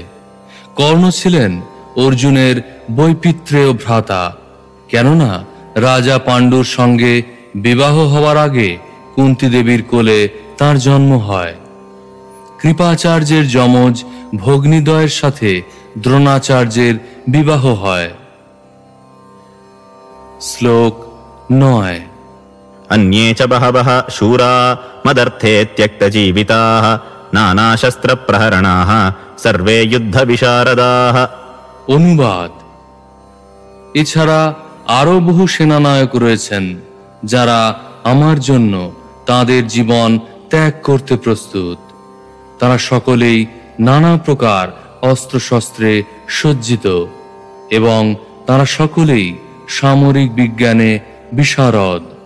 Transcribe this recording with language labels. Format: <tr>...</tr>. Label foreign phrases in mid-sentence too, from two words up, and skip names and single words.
<bn>কর্ণ ছিলেন অর্জুনের বৈপিত্রেয় ভ্রাতা, কেননা রাজা পাণ্ডুর সঙ্গে বিবাহ হওয়ার আগে কুন্তী দেবীর কোলে তার জন্ম হয়। কৃপাচার্যের যমজ ভগ্নিদ্বয়ের সাথে দ্রোণাচার্যের বিবাহ হয়। শ্লোক 9।</bn> <sa>अन्ये च बहवः शूरा मदर्थे त्यक्तजीविताः नानाशस्त्रप्रहरणाः सर्वे युद्धविशारदाः।</sa> <bn>অনুবাদ: এছাড়া আরো বহু সেনানায়ক রয়েছেন যারা আমার জন্য তাদের জীবন ত্যাগ করতে প্রস্তুত। তারা সকলেই নানা প্রকার অস্ত্রশস্ত্রে সজ্জিত এবং তারা সকলেই সামরিক বিজ্ঞানে বিশারদ।</bn>